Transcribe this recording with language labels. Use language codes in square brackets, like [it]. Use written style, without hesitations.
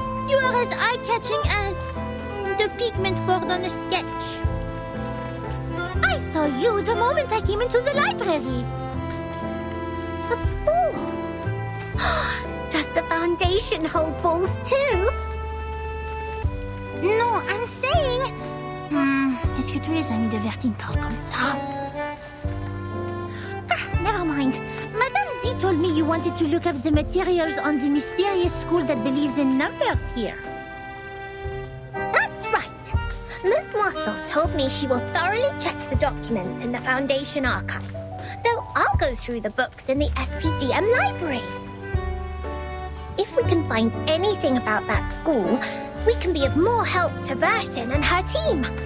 [en] You are as eye-catching as the pigment board on a sketch. I saw you the moment I came into the library. A ball? Does the Foundation hold balls too? Non, I'm saying... [fr] Est-ce que tous les amis de Vertine parlent comme ça? [en] Never mind. Madame Z told me you wanted to look up the materials on the mysterious school that believes in numbers here. That's right. Miss Mossel told me she will thoroughly check the documents in the Foundation archive. So I'll go through the books in the SPDM library. If we can find anything about that school, we can be of more help to Vertin and her team.